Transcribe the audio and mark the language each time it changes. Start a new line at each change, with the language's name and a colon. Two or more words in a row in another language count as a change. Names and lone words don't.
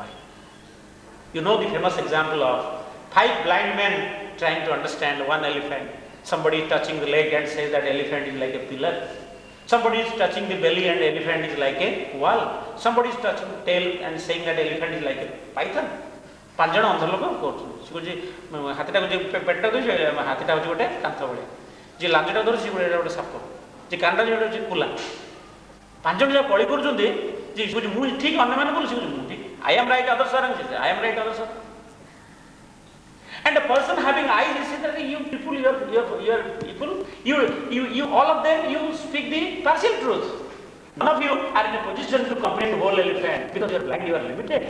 English: You know the famous example of 5 blind men trying to understand one elephant. Somebody touching the leg and says that elephant is like a pillar. Somebody is touching the belly and elephant is like a wall. Somebody is touching tail and saying that elephant is like a python.
Odia: ପାଞ୍ଚ ଜଣ ଅନ୍ଧ ଲୋକ କରୁଛନ୍ତି। ସେ କହୁଛି ହାତୀଟାକୁ ଯେ ପେଟଟା ଦେଉଛି ହାତୀଟା ହେଉଛି ଗୋଟେ କାନ୍ଥ ଭଳିଆ, ଯିଏ ଲାଞ୍ଜଟା ଧରୁଛି ସେ ଗୋଟେ ସାପ, ଯିଏ କାନଟା ଗୋଟେ ହେଉଛି କୁଲା। ପାଞ୍ଚ ଜଣ ଯାକ କଳି କରୁଛନ୍ତି ଯେ ସେ କହୁଛି ମୁଁ ଠିକ୍, ଅନ୍ୟମାନେ କରୁ, ସେ କହୁଛି ମୁଁ ଠିକ୍।
English: I am right, others are wrong. I am right, others are wrong. And a person having eyes, he says that you people, you are people, you all of them, you speak the partial truth. None of you are in a position to comprehend the whole elephant because you are blind, you are limited.